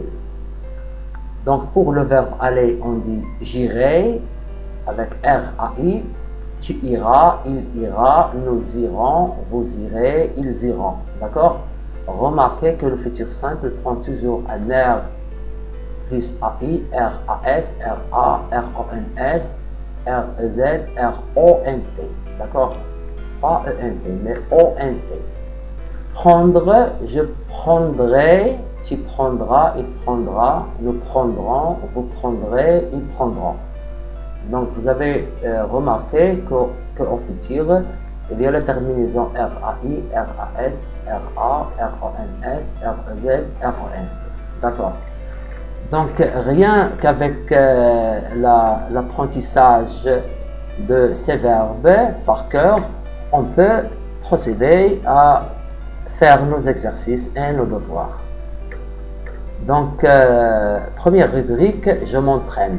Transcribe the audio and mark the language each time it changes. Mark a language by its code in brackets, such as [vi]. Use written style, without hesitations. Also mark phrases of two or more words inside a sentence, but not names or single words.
[fr] Donc, pour le verbe aller, on dit j'irai avec R-A-I. Tu iras, il ira, nous irons, vous irez, ils iront. D'accord? Remarquez que le futur simple prend toujours un R plus AI, R-A-S, R-A, R-O-N-S, R-E-Z, R-O-N-T. D'accord? Pas E-N-T, mais O-N-T. Prendre, je prendrai, tu prendras, il prendra, nous prendrons, vous prendrez, ils prendront. Donc vous avez remarqué qu'au futur, il y a la terminaison R-A-I, R-A-S, R-A, R-O-N-S, R-E-Z, R-O-N. D'accord. Donc rien qu'avec l'apprentissage de ces verbes par cœur, on peut procéder à faire nos exercices et nos devoirs. Donc, première rubrique, je m'entraîne.